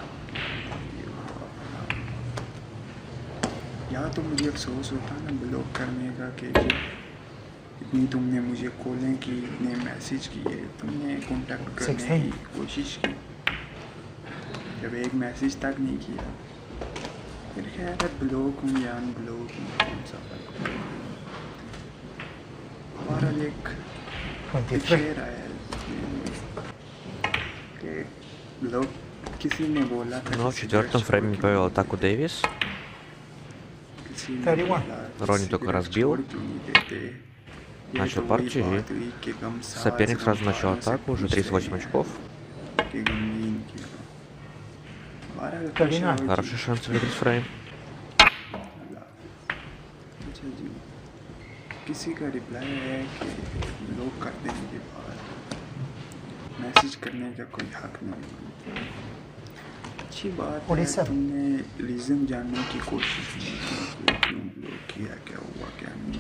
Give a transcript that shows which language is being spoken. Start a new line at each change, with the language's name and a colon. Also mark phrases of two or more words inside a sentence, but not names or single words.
Hindi: या तो मुझे अफसोस होता ना ब्लॉक करने का कि इतनी तुमने मुझे कॉलें की, इतने मैसेज किए, तुमने कांटेक्ट करने की कोशिश की, जब एक मैसेज तक नहीं किया। फिर खैर है, ब्लॉक हूँ या अनब्लॉक हूँ, कौन सा फर्क पड़ता है। और एक शेर आया कि ब्लॉक किसी ने बोला था।
Russian: Но в четвертом фрейме повел атаку Дэвис. 31. Ронни только разбил. Начал партию, и соперник сразу начал атаку, уже 38 очков. Хороший шанс выиграть фрейм.
Hindi: किसी का रिप्लाई है कि ब्लॉक कर देने के बाद मैसेज करने का कोई हक नहीं बनता। अच्छी बात है, तुमने रीज़न जानने की कोशिश नहीं की कि क्यों ब्लॉक किया, क्या हुआ क्या नहीं।